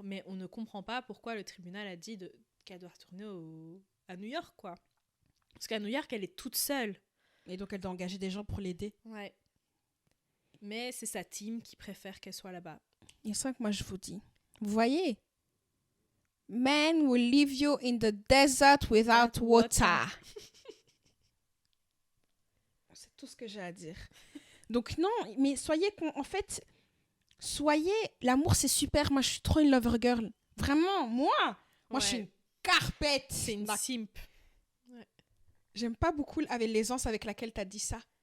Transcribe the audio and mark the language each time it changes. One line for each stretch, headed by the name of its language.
French: Mais on ne comprend pas pourquoi le tribunal a dit qu'elle doit retourner à New York, quoi. Parce qu'à New York, elle est toute seule. Et donc, elle doit engager des gens pour l'aider. Ouais. Mais c'est sa team qui préfère qu'elle soit là-bas. Et c'est ça que moi, je vous dis. Vous voyez?
English: Men will leave you in the desert without water.
French: C'est tout ce que j'ai à dire. Donc non, mais soyez... En fait, soyez... L'amour, c'est super. Moi, je suis trop une lover girl. Vraiment, moi, je suis Ouais. une carpette. C'est une simp. J'aime pas beaucoup avec l'aisance avec laquelle t'as dit ça.